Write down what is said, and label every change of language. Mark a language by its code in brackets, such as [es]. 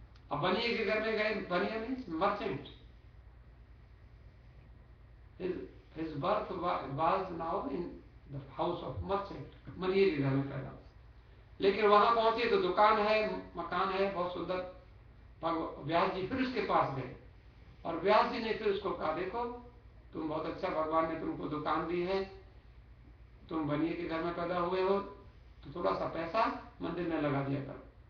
[hi] अब बनिए के घर में गए, बनिया [en] Means merchant. His birth was now in the house of merchant, [hi] बनिए के घर में पैदा। लेकिन वहां पहुंचे तो दुकान है, मकान है बहुत सुंदर। व्यास जी फिर उसके पास गए, और व्यास जी ने फिर उसको कहा देखो तुम बहुत अच्छा, भगवान ने तुमको दुकान दी है, तुम बनिए के घर में पैदा हुए हो, तो थोड़ा सा पैसा मंदिर में लगा दिया करो,